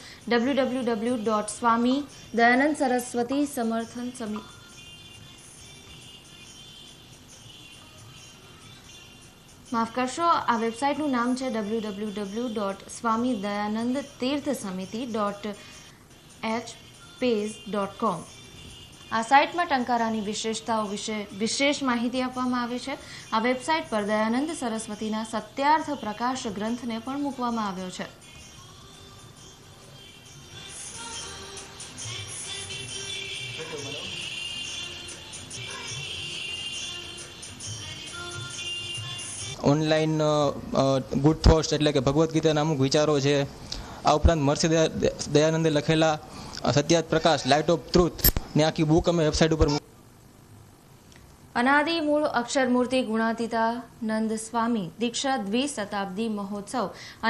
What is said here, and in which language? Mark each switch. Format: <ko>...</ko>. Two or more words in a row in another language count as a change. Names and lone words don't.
<gu>www.સ્વામી દયાનંદ સરસ્વતી સમર્થન સમિતિ માફ કરશો આ वेबसाइटનું નામ છે www.swamidayanandtirthsamiti.hpage.com। આ સાઇટમાં ટંકારાની વિશેષતાઓ વિશે વિશેષ માહિતી આપવામાં આવી છે। આ વેબસાઇટ પર દયાનંદ સરસ્વતીના સત્યાર્થ પ્રકાશ ગ્રંથને પણ મૂકવામાં આવ્યો છે।</gu> <en>online good thoughts</en> <gu>એટલે કે ભગવદ્ ગીતાના અમુક વિચારો છે। આ ઉપરાંત મહર્ષિ દયાનંદે લખેલા સત્યાર્થ પ્રકાશ લાઇટ ઓફ ટ્રુથ ની આખી બુક અમે વેબસાઇટ ઉપર अनादि मूल अक्षर मूर्ति गुणातीतानंद स्वामी दीक्षा द्विशताब्दी महोत्सव</gu>